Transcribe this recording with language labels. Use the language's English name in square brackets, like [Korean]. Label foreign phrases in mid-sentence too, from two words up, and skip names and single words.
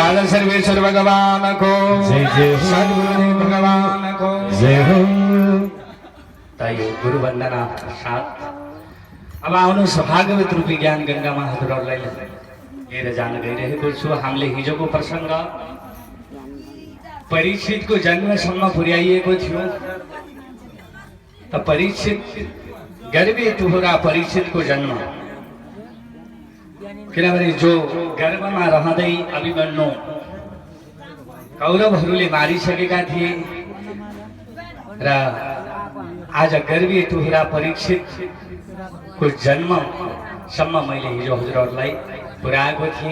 [Nepali] सर्वेश्वर भगवान को जय जय हो। सद्गुरुदेव भगवान को जय हो। ताई गुरु वन्दना साथ अब आउनुहोस् भागवत रूपी ज्ञान गङ्गामा हजुरहरूलाई लिएर जान गइरहेको छु। हामीले हिजोको प्रसङ्ग परीक्षितको जन्मसम्म पुर्याइएको थियो। त परीक्षित गर्भे तुहुरा परीक्षितको जन्म, किनभने जो गर्भमा रहँदै अभिमन्यु कौरवहरूले मारिसकेका थिए र आज गर्भे तुहुरा परीक्षितको जन्मसम्म मैले हिजो हजुरहरूलाई पुर्याएको थिएँ।